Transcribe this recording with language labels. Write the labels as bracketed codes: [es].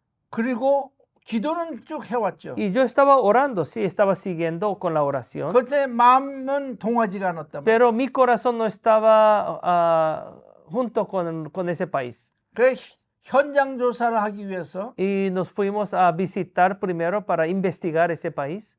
[ko] 그리고 기도는 쭉 해왔죠. [es] Y yo estaba orando, sí, estaba siguiendo con la oración. [ko] 그때 마음은 동하지가 않았단 말이에요. [es] Pero mi corazón no estaba junto con ese país. [ko] 그 현장 조사를 하기 위해서 [es] Y nos fuimos a visitar primero para investigar ese país.